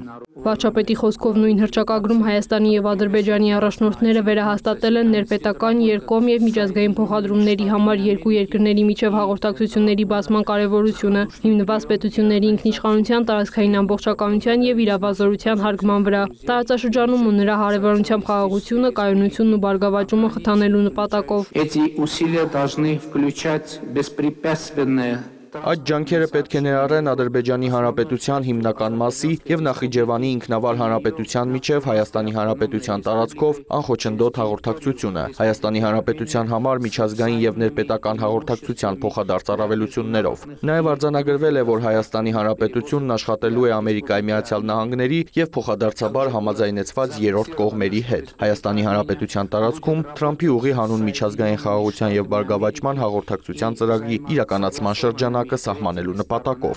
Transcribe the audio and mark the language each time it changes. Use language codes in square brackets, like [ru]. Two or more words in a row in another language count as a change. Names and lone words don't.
[hy] Վարչապետի խոսքով նույն հռչակագրում Հայաստանի և Ադրբեջանի առաջնորդները վերահաստատել են ներպետական, երկկողմ և միջազգային փոխադրումների համար երկու երկրների միջև հաղորդակցությունների բացման կարևորությունը, հիմնված պետությունների ինքնիշխանության, տարածքային ամբողջականության և իրավազորության հարգման վրա, տարածաշրջանում ու նրա հարևանությամբ խաղաղությունը, կայունությունն ու բարգավաճումը խթանելու նպատակով։ [ru] Эти усилия должны включать беспрепятственное [hy] Այդ ջանքերը պետք է ներառեն Ադրբեջանի Հանրապետության հիմնական մասի և Նախիջևանի ինքնավար հանրապետության միջև Հայաստանի Հանրապետության տարածքով անխոչնդոտ հաղորդակցությունը, Հայաստանի Հանրապետության համար միջազգային և ներպետական հաղորդակցության փոխադարձ առավելություններով։ Նաև արձանագրվել է, որ Հայաստանի Հանրապետությունն աշխատելու է Ամերիկայի Միացյալ Նահանգների և փոխադարձաբար համաձայնեցված երրորդ կողմերի հետ։ Հայաստանի Հանրապետության տարածքում Թրամփի ուղի հանուն միջազգային խաղաղության և բարգավաճման հաղորդակցության ծրագրի իրականացման շրջանակը սահմանելու նպատակով։